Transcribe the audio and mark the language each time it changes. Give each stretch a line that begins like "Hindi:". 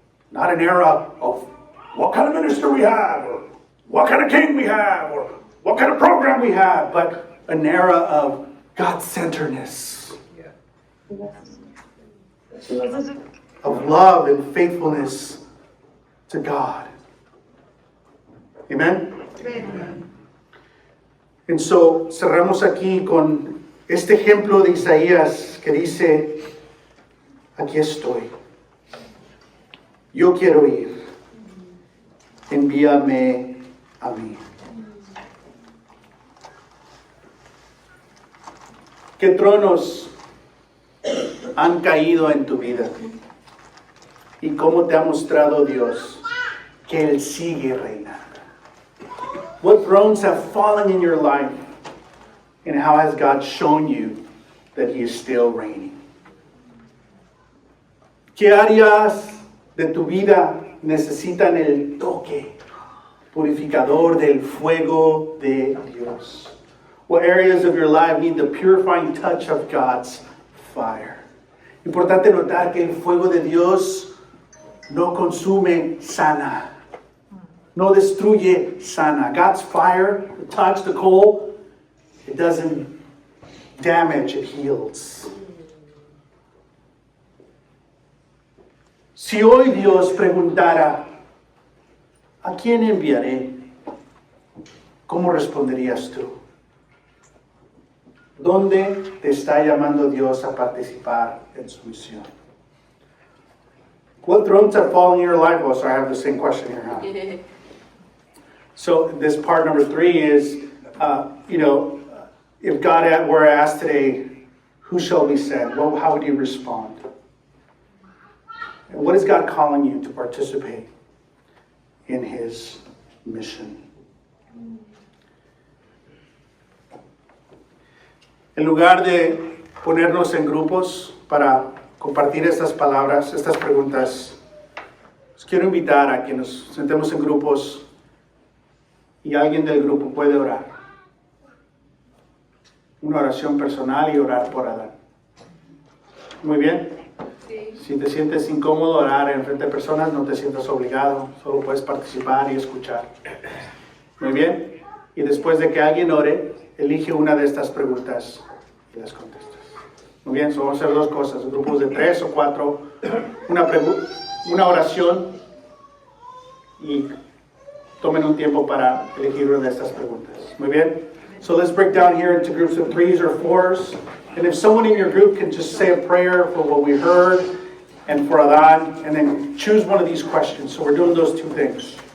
English: Not an era of what kind of minister we have, or what kind of king we have, or what kind of program we have, but an era of God-centeredness, of love and faithfulness to God. Amen? And so
Spanish: cerramos aquí con este ejemplo de Isaías que dice, aquí estoy, yo quiero ir, envíame a mí. ¿Qué tronos han caído en tu vida? ¿Y cómo te ha mostrado Dios que Él sigue reinando?
English: What thrones have fallen in your life? And how has God shown you that He is still reigning?
Spanish: ¿Qué áreas de tu vida necesitan el toque purificador del fuego de Dios?
English: What areas of your life need the purifying touch of God's fire?
Spanish: Importante notar que el fuego de Dios no consume, sana. No destruye, sana.
English: God's fire, the touch, the coal, it doesn't damage, it heals.
Spanish: Si hoy Dios preguntara, ¿a quién enviaré? ¿Cómo responderías tú? ¿Dónde te está llamando Dios a participar en su misión?
English: What thrones have fallen in your life? Oh, so I have the same question here, huh? So this part number 3 is, if God were asked today, who shall we send? Well, how would you respond? And what is God calling you to participate in His mission?
Spanish: En lugar de ponernos en grupos para compartir estas palabras, estas preguntas, os quiero invitar a que nos sentemos en grupos y alguien del grupo puede orar. Una oración personal y orar por Adán. Muy bien. Sí. Si te sientes incómodo orar en frente de personas, no te sientas obligado, solo puedes participar y escuchar. Muy bien. Y después de que alguien ore, elige una de estas preguntas y las contestas. Muy bien, so vamos a hacer 2 cosas, grupos de 3 o 4, una oración y tomen un tiempo para elegir una de estas preguntas. Muy bien.
English: So let's break down here into groups of 3s or 4s. And if someone in your group can just say a prayer for what we heard and for Adán, and then choose one of these questions. So we're doing those 2 things.